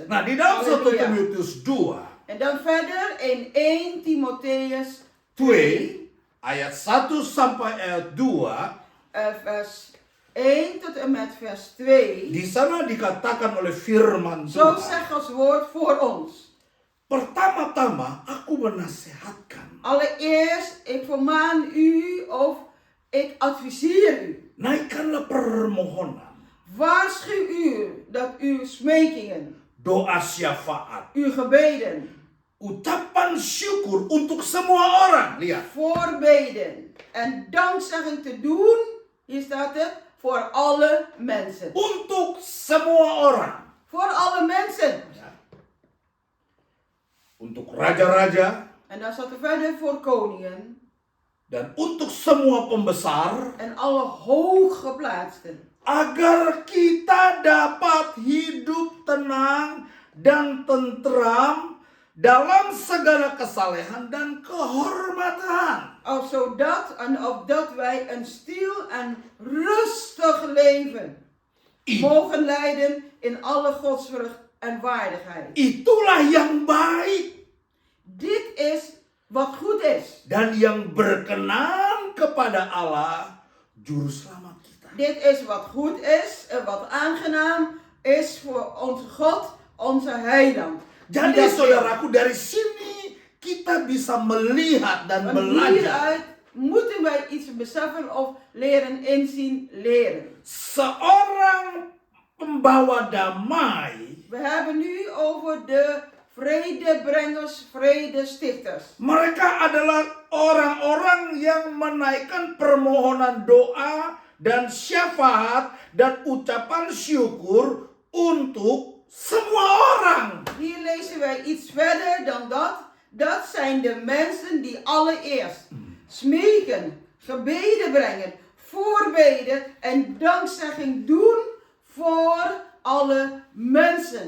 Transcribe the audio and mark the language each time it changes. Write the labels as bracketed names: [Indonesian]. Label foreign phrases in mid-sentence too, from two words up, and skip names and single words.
[Indonesian] Nah, di dalam 1 [Dutch] Halleluja. [Indonesian] Timotius 2, [Dutch] En dan verder in 1 Timotheus [Indonesian] 2 ayat 1 sampai ayat 2, [Dutch] vers 1 tot en met vers 2. [Indonesian] di sana dikatakan oleh firman [Dutch] Zo [Indonesian] Tuhan. [Dutch] zegt Gods woord voor ons. [Indonesian] Pertama-tama aku menasehatkan, [Dutch] Allereerst, ik vermaan u of ik adviseer u. [Indonesian] naikkanlah permohonan, [Dutch] Waarschuw u dat uw smekingen, [Indonesian] doa syafaat, [Dutch] uw gebeden, [Indonesian] ucapan syukur untuk semua orang. Lihat, [Dutch] voorbeden en dankzegging te doen, hier staat het, voor alle mensen. [Indonesian] untuk semua orang. [Dutch] Voor alle mensen. [Indonesian] Untuk raja-raja [Dutch] En dan staat er verder voor koningen [Indonesian] dan untuk semua pembesar, [Dutch] en alle hooggeplaatsten. [Indonesian] agar kita dapat hidup tenang dan tentram dalam segala kesalehan dan kehormatan. [Dutch] Opdat wij een stil en rustig leven mogen leiden in alle godsvrucht en waardigheid. [Indonesian] Itulah yang baik [Dutch] Dit is wat goed is. [Indonesian] dan yang berkenan kepada Allah, juru selamat kita. [Dutch] Dit is wat goed is en wat aangenaam is voor onze God, onze heiland. [Indonesian] Jadi saudaraku, dari sini kita bisa melihat dan [Dutch] Van [Indonesian] belajar [Dutch] hieruit moeten wij iets beseffen of leren inzien, leren. [Indonesian] seorang pembawa damai. [Dutch] We hebben nu over de vredebrengers, vredestichters. [Indonesian] Mereka adalah orang-orang yang menaikkan permohonan doa dan syafaat dan ucapan syukur untuk semua orang. [Dutch] Hier lezen wij iets verder dan dat. Dat zijn de mensen die allereerst smeken, gebeden brengen, voorbeden en dankzegging doen voor alle mensen.